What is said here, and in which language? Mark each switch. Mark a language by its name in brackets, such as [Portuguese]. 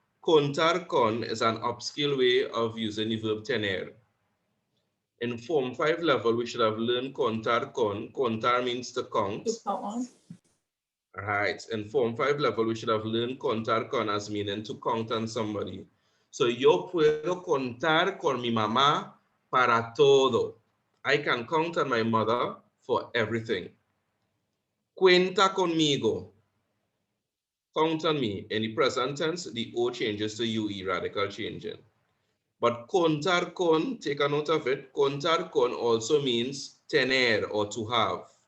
[English] Contar con is an upscale way of using the verb tener. In Form 5 level, we should have learned contar con. Contar means to count. To count on. Right. In Form 5 level, we should have learned contar con as meaning to count on somebody. [Spanish] So yo puedo contar con mi mamá para todo. [English] I can count on my mother for everything. [Spanish] Cuenta conmigo. [English] Count on me. In the present tense, the O changes to UE, radical changing. But contar con, take a note of it, contar con also means tener or to have.